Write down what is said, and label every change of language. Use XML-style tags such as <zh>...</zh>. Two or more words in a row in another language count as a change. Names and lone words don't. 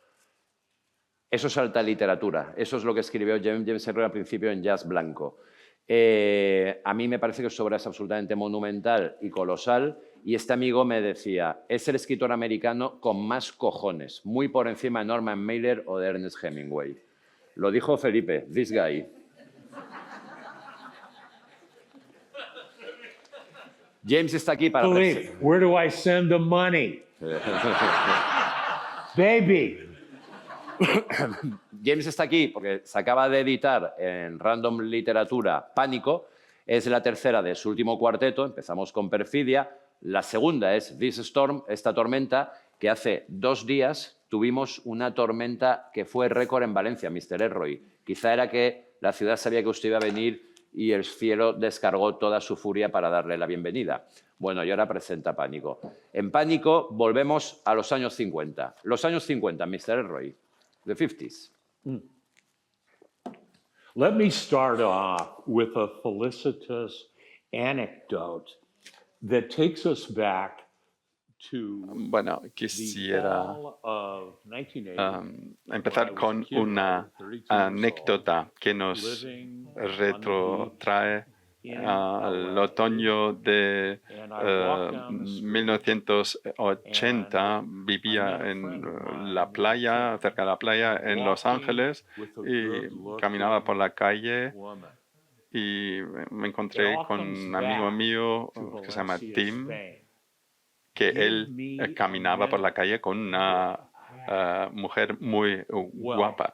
<es>Eso es alta literatura, eso es lo que escribió James Ellroy al principio en Jazz Blanco. A mí me parece que su obra es absolutamente monumental y colosal. Y este amigo me decía, es el escritor americano con más cojones, muy por encima de Norman Mailer o de Ernest Hemingway. Lo dijo Felipe,</es> <en>this guy.</en> <es>James está aquí para... Philippe,</es> <en>where do I send the money? Baby.</en> <es>James está aquí porque se acaba de editar en Random Literatura Pánico. Es la tercera de su último cuarteto. Empezamos con Perfidia. La segunda es This Storm, esta tormenta, que hace 2 días tuvimos una tormenta que fue récord en Valencia, Mr. Elroy. Quizá era que la ciudad sabía que usted iba a venir y el cielo descargó toda su furia para darle la bienvenida. Bueno, y ahora presenta Pánico. En Pánico volvemos a los años 50. Los años 50, Mr. Elroy.</es> <en>The 50s. Let me start off with a felicitous anecdote that takes us back to</en> <es>Bueno,</es> <en>the</en> <es>quisiera</es> <en>fall of 1980.</en> <es>empezar con una anécdota que nos retrotrae al otoño de 1980. Vivía en la playa, cerca de la playa, en Los Ángeles, y caminaba por la calle y me encontré con un amigo mío que se llama Tim, que él caminaba por la calle con una mujer muy guapa.</es>